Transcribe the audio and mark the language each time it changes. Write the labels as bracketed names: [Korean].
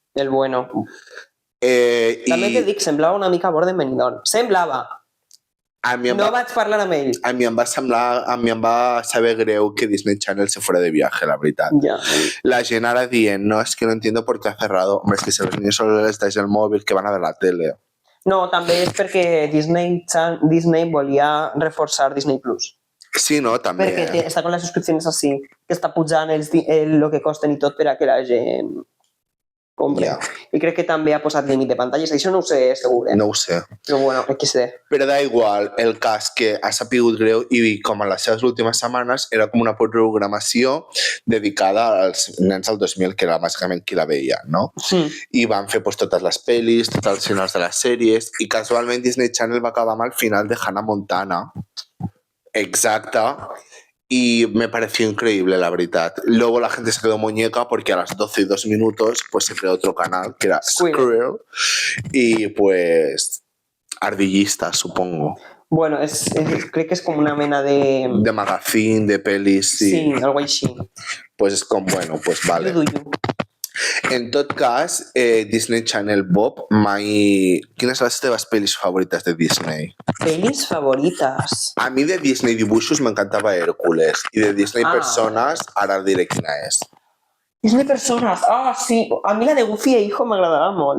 [Catalan] El bueno. També te dic, semblava una mica Bord de Benidorm. Semblava. No vaig parlar amb ell. A mi em va saber greu que Disney Channel [Spanish] se fuera de viaje, la verdad. Ya. [Catalan] La gent ara dient, [Spanish] no, es que no entiendo por qué ha cerrado. Hombre, es que si a los niños solo les dais el móvil, que van a ver la tele. [Catalan] No, també és perquè Disney volia reforçar Disney Plus. Sí, no, també. Perquè està con les subscripcions així, que està pujant el que costen i tot per a que la gent compre. [English] Yeah. [Catalan] I crec que també ha posat límit de pantalles. Això no ho sé segur, No ho sé. Però bueno, què sé. Però da igual, el cas que ha sapigut greu i com a les seves últimes setmanes era com una programació dedicada als nens del 2000, que era bàsicament qui la veia, no? Sí. I van fer pues, totes les pel·lis, tots els finals de les sèries i casualment Disney Channel va acabar amb el final de Hannah Montana. Exacte. [Spanish] Y me pareció increíble, la verdad. Luego la gente se quedó muñeca porque a las 12:02 pues se creó otro canal que era Squirrel y pues ardillista, supongo. Bueno, creo que es como [Catalan] una mena de... [Spanish] De magazine, de pelis, sí. [Catalan] Sí, algo així. [Spanish] Pues es como, bueno, pues vale. [Catalan] En tot cas, Disney Channel Bob, quines són les teves pel·lis favorites de Disney? Pel·lis favorites? A mi de Disney dibuixos m'encantava Hércules i de Disney Persones ara diré quina és. Disney Persones, sí. A mi la de Goofy e Hijo m'agradava molt.